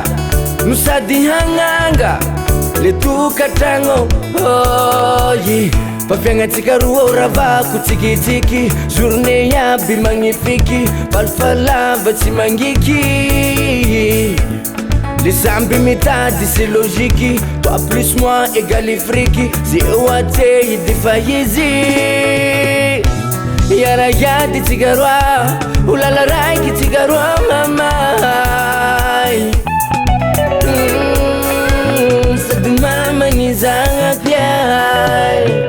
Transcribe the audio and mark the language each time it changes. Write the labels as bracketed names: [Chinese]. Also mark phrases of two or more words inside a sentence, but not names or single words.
[Malagasy] No sady hagnanga le tokatragno. Fa fiagnatsika roa ravako tsikitsiky. Journée iaby magnifique. Falifalava tsy mangiky. Les samby mitady [French] c'est logique. Toi plus moi égale friky. [Malagasy] Zero aty defa izy. Yara yady tsika roa. Olala raiky tsika roa mamay. Sady mamagny zagnako yay.